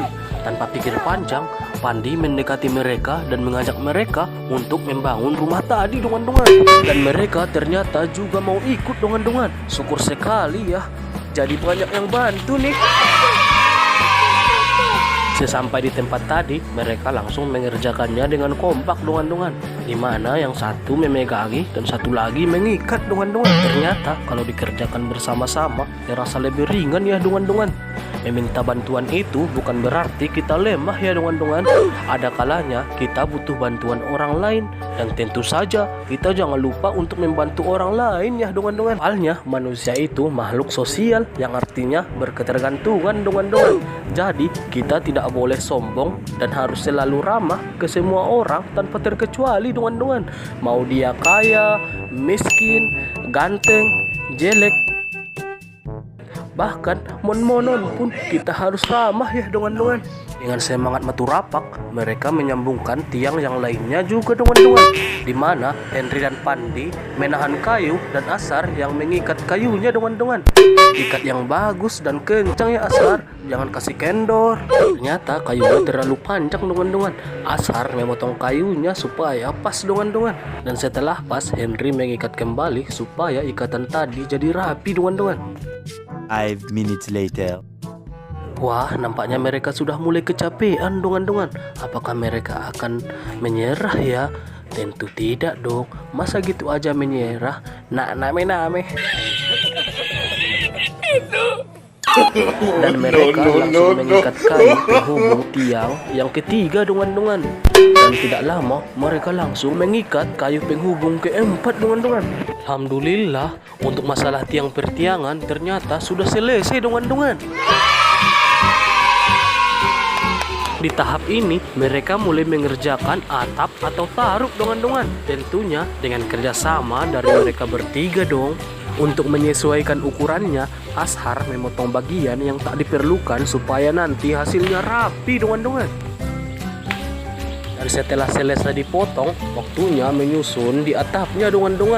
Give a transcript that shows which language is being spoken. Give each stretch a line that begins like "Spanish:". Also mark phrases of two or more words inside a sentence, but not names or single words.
Indonesian: Tanpa pikir panjang, Pandi mendekati mereka dan mengajak mereka untuk membangun rumah tadi dongan-dongan. Dan mereka ternyata juga mau ikut dongan-dongan. Syukur sekali ya, jadi banyak yang bantu nih. Sesampai di tempat tadi, mereka langsung mengerjakannya dengan kompak dongan-dongan, di mana yang satu memegangi dan satu lagi mengikat dongan-dongan. Ternyata kalau dikerjakan bersama-sama, terasa lebih ringan ya dongan-dongan. Meminta bantuan itu bukan berarti kita lemah ya dongan-dongan. Ada kalanya kita butuh bantuan orang lain, dan tentu saja kita jangan lupa untuk membantu orang lain ya dongan-dongan. Soalnya manusia itu makhluk sosial yang artinya berketergantungan dongan-dongan. Jadi kita tidak boleh sombong dan harus selalu ramah ke semua orang tanpa terkecuali dongan-dongan. Mau dia kaya, miskin, ganteng, jelek, bahkan mon-monon pun kita harus ramah ya dongan-dongan. Dengan semangat maturapak, mereka menyambungkan tiang yang lainnya juga dongan-dongan, di mana Henry dan Pandi menahan kayu dan Ashar yang mengikat kayunya dongan-dongan. Ikat yang bagus dan kencang ya Ashar, jangan kasih kendor. Ternyata kayunya terlalu panjang dongan-dongan. Ashar memotong kayunya supaya pas dongan-dongan, dan setelah pas Henry mengikat kembali supaya ikatan tadi jadi rapi dongan-dongan.
English: 5 minutes later.
Indonesian: Wah, nampaknya mereka sudah mulai kecapean dongan-dongan. Apakah mereka akan menyerah ya? Tentu tidak dong. Masa gitu aja menyerah? Nak name-name. Dan mereka langsung mengikat kayu penghubung tiang yang ketiga dongan-dongan. Dan tidak lama mereka langsung mengikat kayu penghubung keempat dongan-dongan. Alhamdulillah, untuk masalah tiang pertiangan ternyata sudah selesai dongan-dongan. Di tahap ini mereka mulai mengerjakan atap atau taruk dongan-dongan. Tentunya dengan kerjasama dari mereka bertiga dong. Untuk menyesuaikan ukurannya, Ashar memotong bagian yang tak diperlukan supaya nanti hasilnya rapi dongan-dongan. Dan setelah selesai dipotong, waktunya menyusun di atapnya dongan-dongan.